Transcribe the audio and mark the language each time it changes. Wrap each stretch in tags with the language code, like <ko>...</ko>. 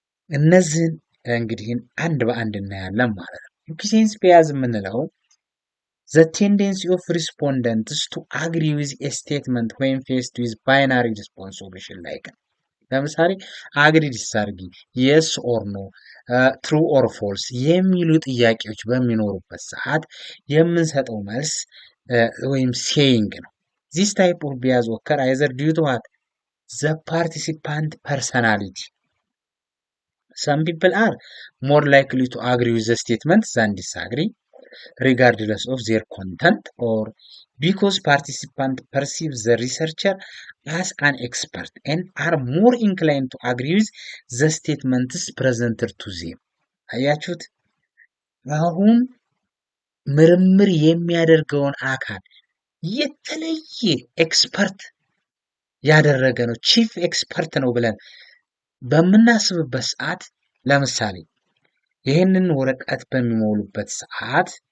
<am>እነዚህን እንግዲህ አንድ በአንድ እናያለን ማለት ነው።</am> <en>ኢኩሴንስ ቢያዝ የምንለው the tendency of respondents to agree with a statement when faced with binary response solution like ለምሳሌ አግሪ ዲስአርጊ የስ ኦር ኖ ትሩ ኦር ፎልስ</en> <am>የሚሉ ጥያቄዎች በሚኖሩበት ሰዓት የምንሰጠው መልስ ወይም ሴይንግ ነው።</am> <en>this type of bias occur either due to what the participant personality. Some people are more likely to agree with the statement than disagree regardless of their content, or because participants perceive the researcher as an expert and are more inclined to agree with the statements presented to them.</en> <am>አያችሁት? አሁን ምርምር የሚያደርገውን አካል የተለየ ኤክስፐርት ያደረገ ነው ቺፍ ኤክስፐርት ነው ብለን በምናስብበት ሰዓት ለምሳሌ ይህንን ወረቀት በሚሞሉበት ሰዓት</am>